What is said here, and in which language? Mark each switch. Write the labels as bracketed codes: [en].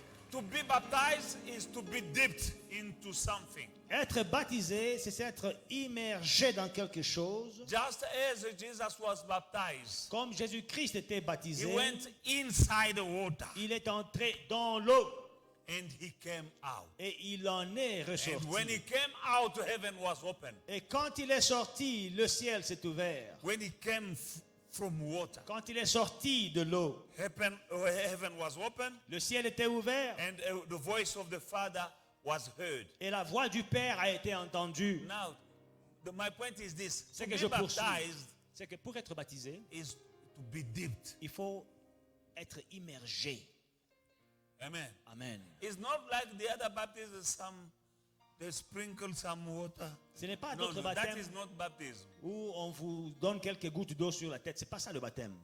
[en] To be baptized is to be dipped into something. [fr] Être baptisé, c'est être immergé dans quelque chose. [en] Just as Jesus was baptized, [fr] Comme Jésus-Christ était [en] he [fr] baptisé, [en] went inside the water [fr] il est entré dans l'eau [en] and he came out. [fr] et il en est [en] And [fr] ressorti. [en] when he came out, heaven was open. [fr] Et quand il est sorti, le ciel s'est ouvert. [en] When he came from water, [fr] Quand il est sorti de l'eau, [en] heaven was open [fr] le ciel était ouvert [en] and the voice of the Father was heard. [fr] et la voix du Père a été entendue. [en] Now, my point is this. [fr] C'est [en] To [fr] que [en] be [fr] je poursuis. [en] baptized [fr] C'est que pour être baptisé, [en] is to be dipped. [fr] il faut être immergé. [en] Amen. [fr] Amen. [en] It's not like the other baptisms, they sprinkle some water. [fr] Ce n'est pas [en] No, [fr] d'autre [en] that [fr] baptême [en] is not baptism. [fr] où on vous donne quelques gouttes d'eau sur la tête. C'est pas ça le baptême.